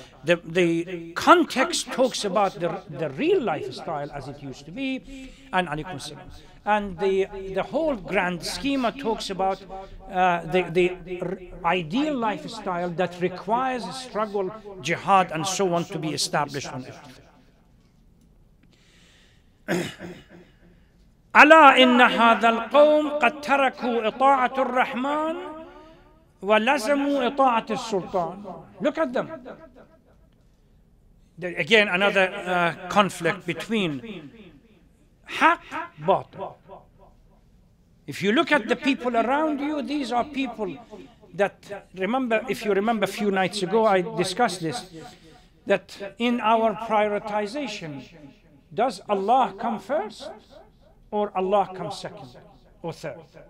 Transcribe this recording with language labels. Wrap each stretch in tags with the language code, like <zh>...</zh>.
<en>The context talks about the real lifestyle as it used to be, and the whole grand schema talks about the ideal lifestyle that requires struggle, jihad, and so on to be established on earth.</en> <ar>ألا إن هذا القوم قد تركوا إطاعة الرحمن ولزموا إطاعة السلطان.</ar> <en>Look at them. Again, another conflict between haq, batil. If you look at the people around you, these are people that, remember, if you remember a few nights ago, I discussed this, that in our prioritization, does Allah come first or Allah come second or third?</en>